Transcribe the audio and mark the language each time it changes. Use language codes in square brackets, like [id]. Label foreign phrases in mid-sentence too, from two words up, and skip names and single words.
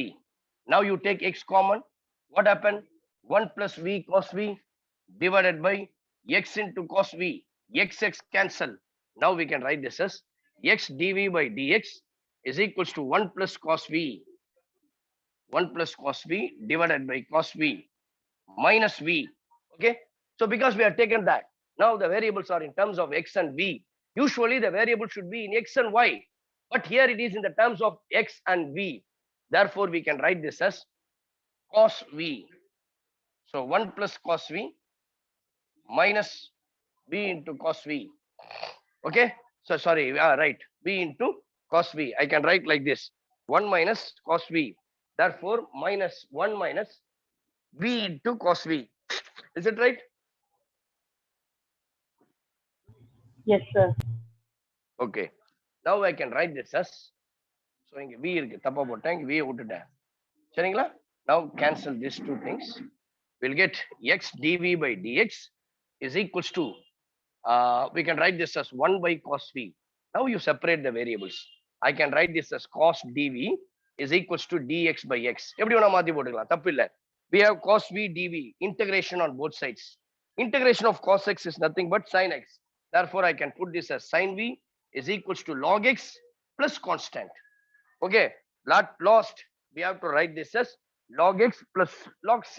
[en] Now you take x common. What happened? 1 plus v cos v divided by x into cos v. X cancel. Now we can write this as x dv by dx is equals to 1 plus cos v. 1 plus cos v divided by cos v minus v. Okay, so because we have taken that, now the variables are in terms of x and v. Usually the variable should be in x and y, but here it is in the terms of x and v. Therefore we can write this as cos v. So 1 plus cos v minus v into cos v. Okay. So sorry, right. V into cos V. I can write like this. 1 minus cos V. Therefore, minus 1 minus V into cos V. Is it right? Yes, sir. Okay. Now I can write this as, so [ta] இங்க V இருக்கு, தப்பா போட்டேன், இங்க V விட்டுட்டேன். சரிங்களா? [en] Now cancel these two things. We'll get x dv by dx is equals to, we can write this as 1 by cos V. Now you separate the variables. I can write this as cos dv is equals to dx by x. [ta] எப்படி வேணா மாத்தி போட்டுக்கலாம், தப்பு இல்ல. [en] We have cos v dv, integration on both sides. Integration of cos x is nothing but sin x. Therefore, I can put this as sin v is equals to log x plus constant. Okay, lost. We have to write this as log x plus log c.